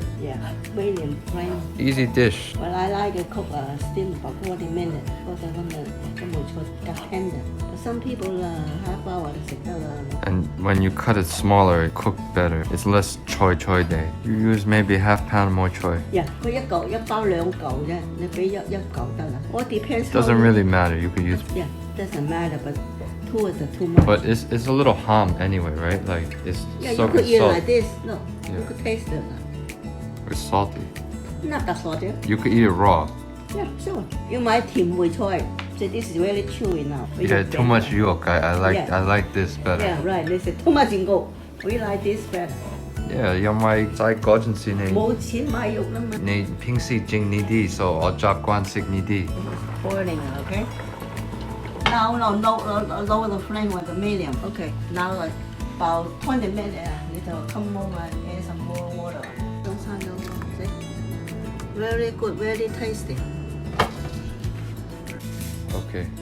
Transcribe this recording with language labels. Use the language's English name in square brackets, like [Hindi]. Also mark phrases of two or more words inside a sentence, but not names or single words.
[English] Yeah, medium flame. Easy dish. Well, I like it cook steam for 40 minutes because I want the mùi choy get tender. But some people half hour [Cantonese] 食得啦。 [English] And when you cut it smaller, it cooks better. It's less choy day. You use maybe half pound more choy. Yeah， [Cantonese] 佢一包2嚿啫，你俾一嚿得啦。 [English] All depends. Doesn't really matter. You could use, Yeah, doesn't matter, but 2 is too much. but it's a little hom anyway, right? Like it's Yeah, you soaked could in eat it salt. like this. Look, Yeah. you could taste it. It's salty. Not that salty. You could eat it raw. Yeah, sure. You might 甜梅菜. So this is really chewy now. Yeah, too much yolk. Yeah. I like this better. Yeah, right. They say too much yolk. We like this better. Yeah, [Cantonese] 因為在嗰陣時你冇錢買肉啦嘛。你平時整呢啲，所以我習慣食呢啲。 [English] Boiling, okay? Now, lower the flame with the medium. Okay, now like about 20 minutes, you need to come over and add some more water. Don't see? Very good, very tasty. Okay.